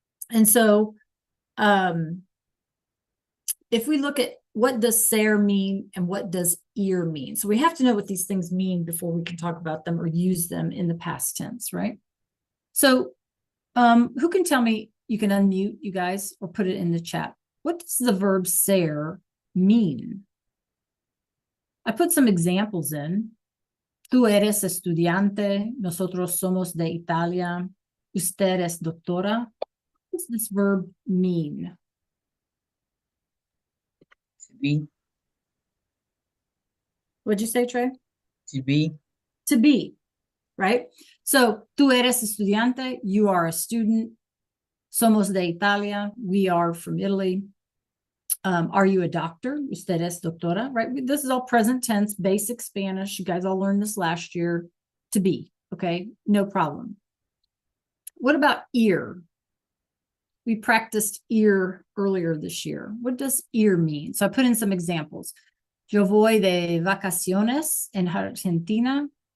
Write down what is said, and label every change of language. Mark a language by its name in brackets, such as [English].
[English] And so if we look at what does ser mean and what does ear mean? So we have to know what these things mean before we can talk about them or use them in the past tense, right? So who can tell me, you can unmute, you guys, or put it in the chat. What does the verb ser mean? I put some examples in. [Spanish] Tú eres estudiante, nosotros somos de Italia, usted es doctora. [English] What does this verb mean? To be. What'd you say, Trey? To be. To be, right? So, [Spanish] tú eres estudiante, [English] you are a student. [Spanish] Somos de Italia, [English] we are from Italy. Are you a doctor? [Spanish] Usted es doctora, [English] right? This is all present tense, basic Spanish. You guys all learned this last year. To be, okay? No problem. What about ear? We practiced ear earlier this year. What does ear mean? So I put in some examples. [Spanish] Yo voy de vacaciones en Argentina.